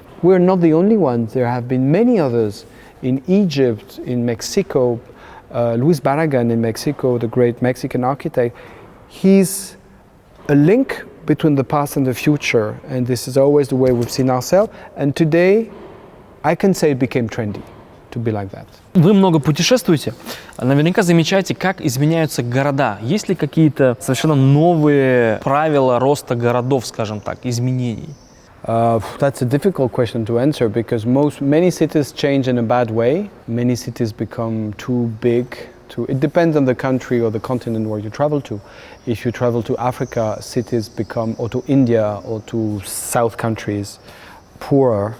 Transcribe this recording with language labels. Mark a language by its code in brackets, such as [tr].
[en] We're not the only ones. There have been many others in Egypt, in Mexico. Luis Barragan in Mexico, the great Mexican architect, he's a link between the past and the future. And this is always the way we've seen ourselves. And today, I can say it became trendy to be like that. [ru] Вы много путешествуете, наверняка замечаете, как изменяются города. Есть ли какие-то совершенно новые правила роста городов, скажем так, изменений? [en] That's a difficult question to answer, because many cities change in a bad way. Many cities become too big. It depends on the country or the continent where you travel to. If you travel to Africa, cities become, or to India or to South countries, poorer.